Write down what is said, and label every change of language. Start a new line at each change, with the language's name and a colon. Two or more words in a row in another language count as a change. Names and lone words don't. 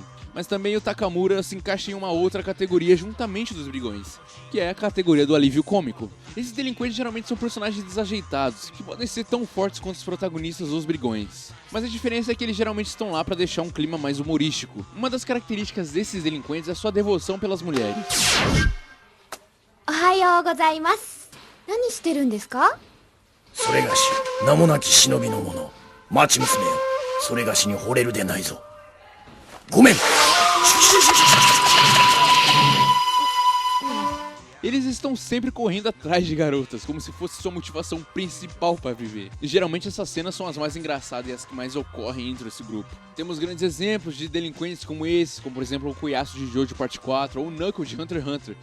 Portuguese: Mas também o Takamura se encaixa em uma outra categoria juntamente dos brigões, que é a categoria do alívio cômico. Esses delinquentes geralmente são personagens desajeitados, que podem ser tão fortes quanto os protagonistas ou os brigões. Mas a diferença é que eles geralmente estão lá para deixar um clima mais humorístico. Uma das características desses delinquentes é sua devoção pelas mulheres.
Japanese: おはようございます。何してるんですか？それがし名もなき忍びの者町娘よ、それがしに惚れるでないぞ。ごめん。
Portuguese: Eles estão sempre correndo atrás de garotas, como se fosse sua motivação principal para viver. E geralmente essas cenas são as mais engraçadas e as que mais ocorrem entre esse grupo. Temos grandes exemplos de delinquentes como esse, como por exemplo o Koyasu de Jojo Parte 4 ou o Knuckle de Hunter x Hunter.